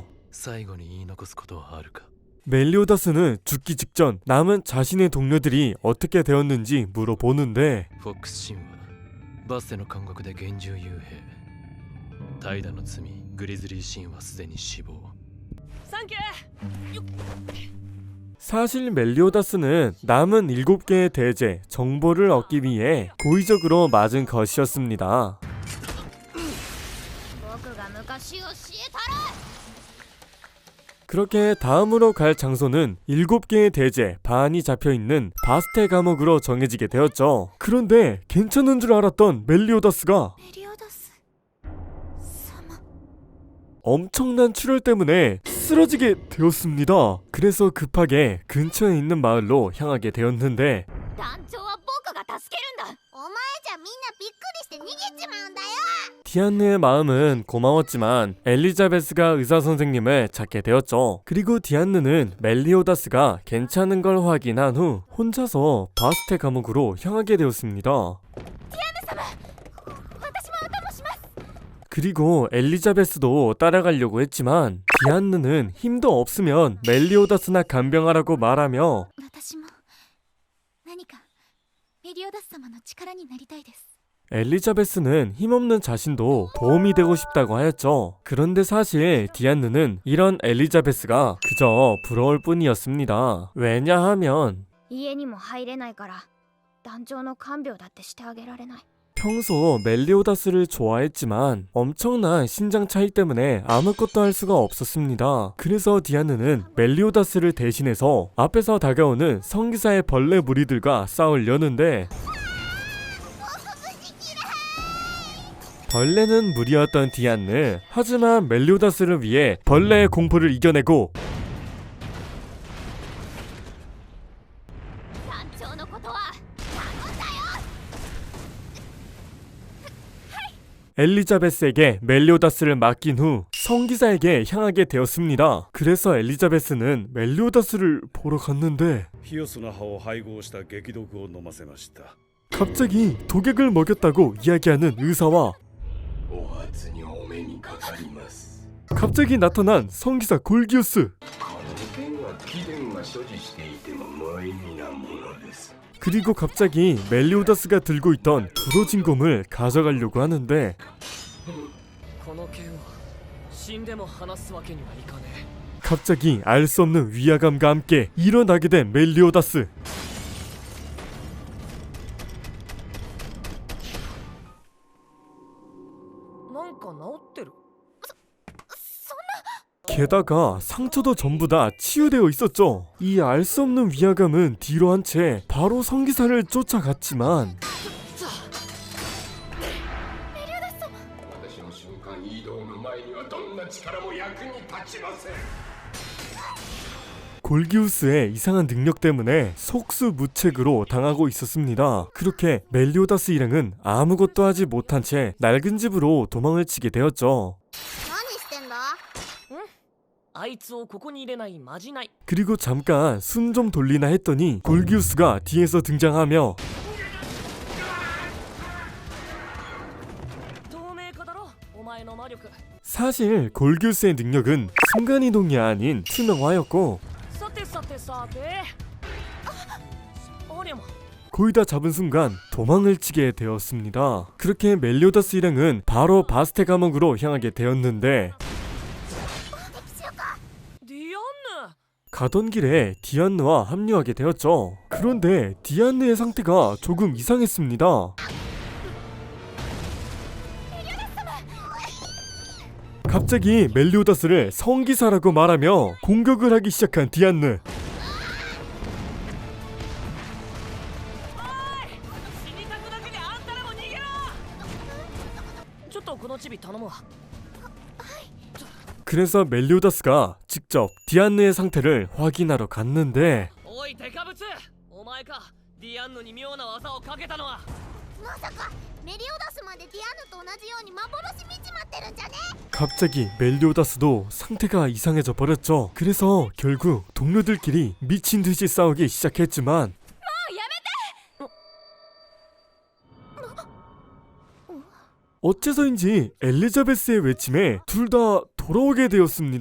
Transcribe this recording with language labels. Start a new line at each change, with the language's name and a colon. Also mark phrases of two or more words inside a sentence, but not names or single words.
Japanese: 最後に言い残すことはあるか
Korean: 멜리오다스는 죽기 직전 남은 자신의 동료들이 어떻게 되었는지 물어보는데
Japanese: フォックス神話バステの監獄で厳重幽閉怠惰の罪グリズリー神はすでに死亡サンキュー。
Korean: 사실 멜리오다스는 남은 7개의 대제 정보를 얻기 위해 고의적으로 맞은 것이었습니다.
Japanese: 僕が昔教えたら。
Korean: 그렇게 다음으로 갈 장소는 7개의 대제 반이 잡혀있는 바스테 감옥으로 정해지게 되었죠. 그런데 괜찮은 줄 알았던 멜리오다스가
Japanese: メリオダス様。
Korean: 엄청난 출혈 때문에 쓰러지게 되었습니다. 그래서 급하게 근처에 있는 마을로 향하게 되었는데
Japanese: 団長は僕が助けるんだ。お前じゃみんなびっくりして逃げちまうんだよ。
Korean: 디안느의 마음은 고마웠지만 엘리자베스가 의사 선생님을 찾게 되었죠. 그리고 디안느는 멜리오다스가 괜찮은 걸 확인한 후 혼자서 바스테 감옥으로 향하게 되었습니다.
Japanese: 私もお供します。
Korean: 그리고 엘리자베스도 따라가려고 했지만 디안느는 힘도 없으면 멜리오다스나 간병하라고 말하며
Japanese: 私も何かメリオダス様の力になりたいです。
Korean: 엘리자베스는 힘없는 자신도 도움이 되고 싶다고 하였죠. 그런데 사실 디안느는 이런 엘리자베스가 그저 부러울 뿐이었습니다. 왜냐하면
Japanese: 家にも入れないから団長の看病だってしてあげられない。
Korean: 평소 멜리오다스를 좋아했지만 엄청난 신장 차이 때문에 아무것도 할 수가 없었습니다. 그래서 디안느는 멜리오다스를 대신해서 앞에서 다가오는 성기사의 벌레 무리들과 싸우려는데 벌레는 무리였던 디안느. 하지만 멜리오다스를 위해 벌레의 공포를 이겨내고
Japanese: 団長のことは頼んだよ。
Korean: 엘리자베스에게 멜리오다스를 맡긴 후 성기사에게 향하게 되었습니다. 그래서 엘리자베스는 멜리오다스를 보러 갔는데
Japanese: ヒオスの葉を配合した激毒を飲ませました。
Korean: 갑자기 독약을 먹였다고 이야기하는 의사와
Japanese: お初にお目にかかります。
Korean: 갑자기 나타난 성기사 골기우스.
Japanese: この剣は貴殿が所持していても無意味なものです。
Korean: 그리고 갑자기 멜리오다스가 들고 있던 부러진 검을 가져가려고 하는데
Japanese: この剣は死んでも離すわけにはいかねえ。
Korean: 갑자기 알 수 없는 위화감과 함께 일어나게 된 멜리오다스. 게다가 상처도 전부 다 치유되어 있었죠. 이 알 수 없는 위화감은 뒤로 한 채 바로 성기사를 쫓아갔지만
Japanese: 私の瞬間移動の前にはどんな力も役に立ちません。
Korean: 골기우스의 이상한 능력 때문에 속수무책으로 당하고 있었습니다. 그렇게 멜리오다스 일행은 아무것도 하지 못한 채 낡은 집으로 도망을 치게 되었죠.
Japanese: 何してんだ。あいつをここに入れないまじない。
Korean: 그리고 잠깐 숨 좀 돌리나 했더니 골기우스가 뒤에서 등장하며 사실 골규스의 능력은 순간이동이 아닌 투명화였고
Japanese: さてさてさてありゃま
Korean: 거의 다 잡은 순간 도망을 치게 되었습니다. 그렇게 멜리오다스 일행은 바로 바스테 감옥으로 향하게 되었는데 ディアンヌ 가던 길에 디안느와 합류하게 되었죠. 그런데 디안느의 상태가 조금 이상했습니다. 갑자기 멜리오다스를 성기사라고 말하며 공격을 하기 시작한 디안느.
Japanese: 死にたくなけりゃあんたらも逃げろちょっとこのチビ頼むわ
Korean: 그래서 멜리오다스가 직접 디안느의 상태를 확인하러 갔는데
Japanese: おいデカブツお前かディアンヌに妙な技をかけたのはまさかメリオダスまでディアンヌと同じように幻見ちまってるんじゃね
Korean: 갑자기 멜리오다스도 상태가 이상해져 버렸죠. 그래서 결국 동료들끼리 미친 듯이 싸우기 시작했지만 어째서인지 엘리자베스의 외침에 둘 다 돌아오게 되었습니다.